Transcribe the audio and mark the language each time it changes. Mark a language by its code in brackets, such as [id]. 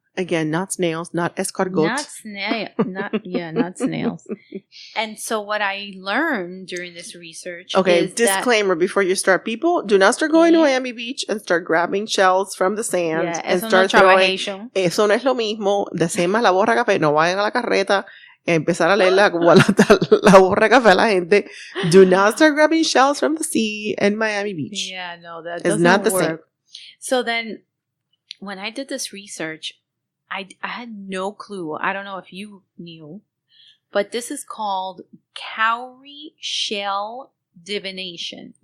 [en] Again, not snails, not escargots. Not snails. And so what I learned during this research is disclaimer before you start. People, do not start going to Miami Beach and start grabbing shells from the sand and start throwing. [es] Eso no es lo mismo. Decimos la borra café. No vayan a la carreta empezar a leer la borra café a la gente. [en] Do not start grabbing shells from the sea in Miami Beach. Yeah, no, that doesn't work. It's not the same. So then, when I did this research, I had no clue. I don't know if you knew, but this is called cowrie shell divination.